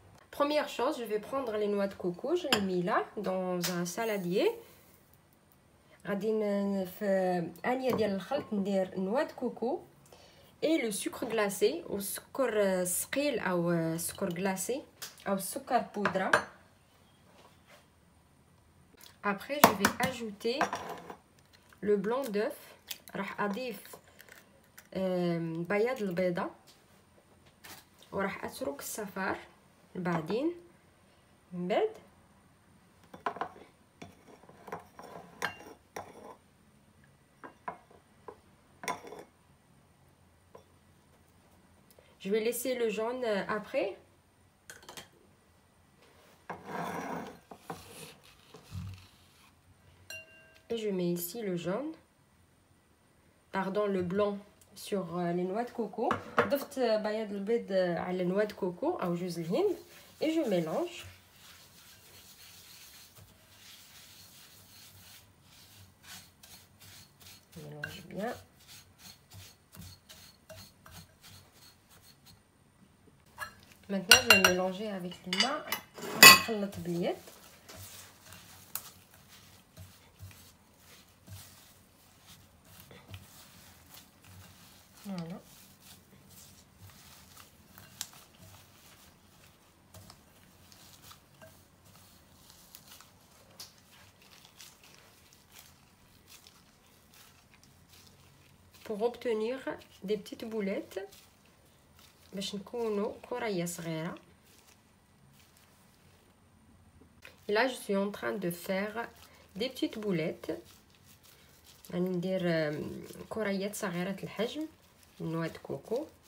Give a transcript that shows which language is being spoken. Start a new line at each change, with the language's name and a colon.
French: Première chose, je vais prendre les noix de coco, je les mets là dans un saladier.
Arabic: غادي في انيه ديال الخلط ندير
French: noix de coco et le sucre glacé
Arabic: والسكر ثقيل او سكر glacé او السكر بودره.
French: Après je vais ajouter le blanc d'œuf.
Arabic: راح اضيف بياض البيضه وراح اترك الصفار بعدين من بعد
French: je vais laisser le jaune après. Et je mets ici le jaune, pardon, le blanc sur les noix de coco.
Arabic: ضفت بياض البيض على noix de coco أو جوز الهند
French: et je mélange. Je mélange bien. Maintenant je vais mélanger avec les mains.
Arabic: نخلط باليد.
French: Voilà. Pour obtenir des petites boulettes
Arabic: باش نكونوا كريه صغيره.
French: Et là je suis en train de faire des petites boulettes.
Arabic: راني ندير كريات صغيره الحجم من نواه كوكو.